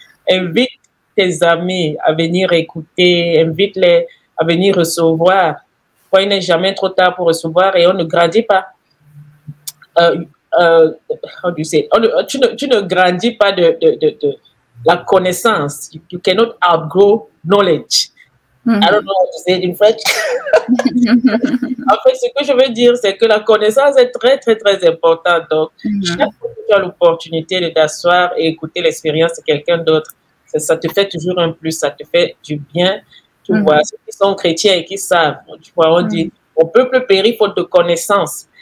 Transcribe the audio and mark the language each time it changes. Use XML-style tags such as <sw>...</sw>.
<fr>Invite tes amis à venir écouter, invite-les à venir recevoir. Il n'est jamais trop tard pour recevoir et on ne grandit pas. Tu ne grandis pas de la connaissance.</fr> <en>You cannot outgrow knowledge. I don't know how to say it in French.</en> <fr>En fait, ce que je veux dire, c'est que la connaissance est très, très, très importante. Donc, chaque fois que tu as l'opportunité de t'asseoir et écouter l'expérience de quelqu'un d'autre, ça te fait toujours un plus, ça te fait du bien. Tu vois, ceux qui sont chrétiens et qui savent, tu vois, on dit, mon peuple périt faute de connaissance.</fr>